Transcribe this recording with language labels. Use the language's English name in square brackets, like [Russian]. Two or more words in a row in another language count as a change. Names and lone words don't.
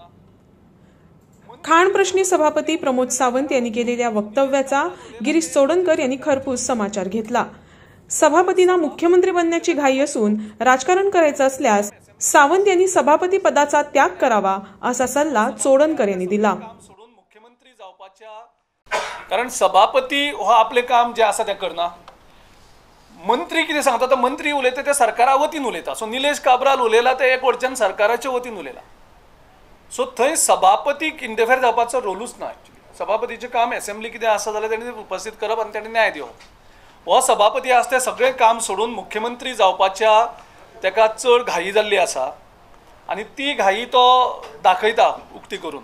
[Marathi] खाण प्रश्नी सभापती प्रमोद सावंत यांनी केलेल्या वक्तव्याचा गिरीश चोडणकर यांनी खरपूस समाचार घेतला. सभापतींना मुख्यमंत्री बनण्याची घाई असून राजकारण करायचं असल्यास सावंत यांनी सभापती पदाचा त्याग करावा असा सल्ला चोडणकर यांनी दिला. [Konkani] सोडून मुख्यमंत्री जावपाच्या, कारण सभापती हो आपले काम जे असं ते करणार. मंत्री कितें सांगता तो मंत्री उलयता ते सरकारा वतीन उलयता. सो निलेश काब्राल उलयला ते एक वटच्यान सरकाराच्या वतीन उलयला. सो थंय सभापतीक इंटरफेर जावपाचो रोलूच ना. एक्चुअली सभापतीचें काम असेंब्ली कितें आसा जाल्यार तेणी उपस्थित करप आनी तेणी न्याय दिवप. हो सभापती आसा ते सगळें काम सोडून मुख्यमंत्री जावपाच्या तेका चड घाई जाल्ली आसा आनी ती घाई तो दाखयता उक्ती करून.